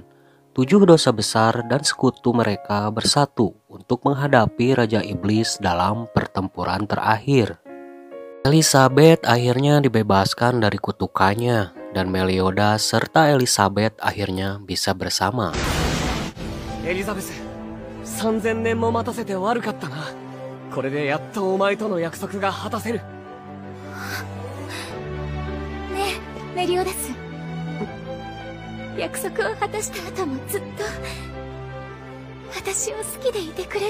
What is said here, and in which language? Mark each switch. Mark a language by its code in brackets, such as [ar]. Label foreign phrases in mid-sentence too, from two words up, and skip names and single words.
[id] 7 dosa besar dan sekutu mereka bersatu untuk menghadapi Raja Iblis dalam pertempuran terakhir. Elizabeth akhirnya dibebaskan dari kutukannya, dan Meliodas serta Elizabeth akhirnya bisa bersama. [ja] Elizabeth, 3000 年も待たせて悪かったな。これでやっとお前との約束が果たせる。ねえ、メリオダス。約束を果たした後もずっと私を好きでいてくれる。